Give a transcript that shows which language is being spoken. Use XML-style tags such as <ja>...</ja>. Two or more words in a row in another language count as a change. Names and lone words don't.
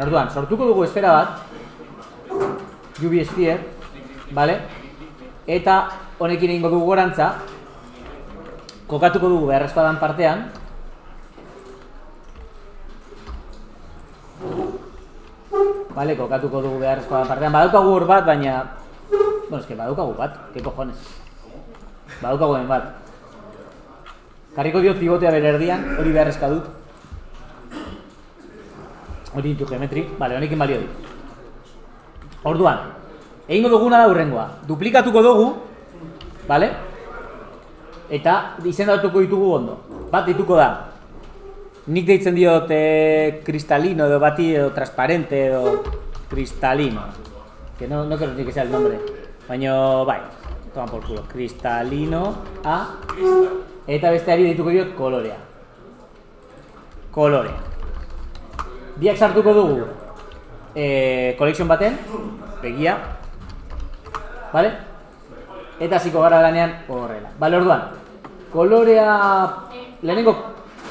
<eu>Orduan, sortuko dugu esfera bat,</eu> <en>UV sphere,</en> <eu>bale, eta honekin egingo dugu gorantza, kokatuko dugu beharrezkoa dan partean, vale, kokatuko dugu beharrezkoa partean. Badaukagu hor bat, baina... Bueno, eske badaukagu bat,</eu> <es>que cojones.</es> <eu>Badaukagu den bat. Jarriko diot pivotea bere erdian, hori beharrezkoa dut. Hori ditu geometrik, vale, honekin balio dit. Orduan, egingo duguna da hurrengoa. Duplikatuko dugu, vale? Eta izendatuko ditugu ondo. Bat dituko da. Nik deitzen diot cristalino edo bati edo transparente edo cristalino.</eu> <es>Que no creo ni que sea el nombre.</es> <eu>Baina, bai,</eu> <es>toman por culo. Cristalino A.</es> <eu>Eta besteari deituko diot kolorea. Kolorea. Biak sartuko dugu collection baten, begia. Vale? Eta hasiko gara lanean horrela. Vale, orduan. Kolorea... Lehenengo...</eu>